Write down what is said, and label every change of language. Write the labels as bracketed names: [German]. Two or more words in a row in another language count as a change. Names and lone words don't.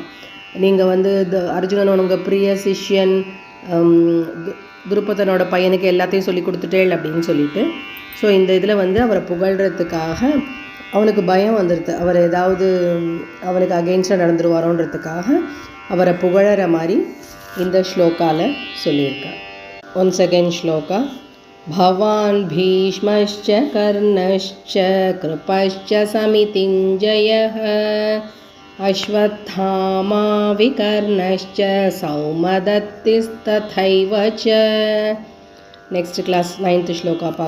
[Tamil] நீங்கள் வந்து அர்ஜுனன் உங்கள் பிரிய சிஷ்யன், துருபதனோட பையனுக்கு எல்லாத்தையும் சொல்லி கொடுத்துட்டேள் அப்படின்னு சொல்லிட்டு. ஸோ இந்த இதில் வந்து அவரை புகழ்கிறதுக்காக அவனுக்கு பயம் வந்துடுது, அவர் ஏதாவது அவனுக்கு அகெயின்ஸ்டாக நடந்துருவாரோன்றதுக்காக அவரை புகழற மாதிரி இந்த ஸ்லோகாவில் சொல்லியிருக்கார். [English] once again shloka. [Sanskrit] भवान् भीष्मश्च कर्णश्च कृपश्च समितिञ्जयः अश्वत्थामा विकर्णश्च सौमदत्तिस्तथैव च. [English] next class [Tamil] 9th ஸ்லோகா பார்க்கலாம்.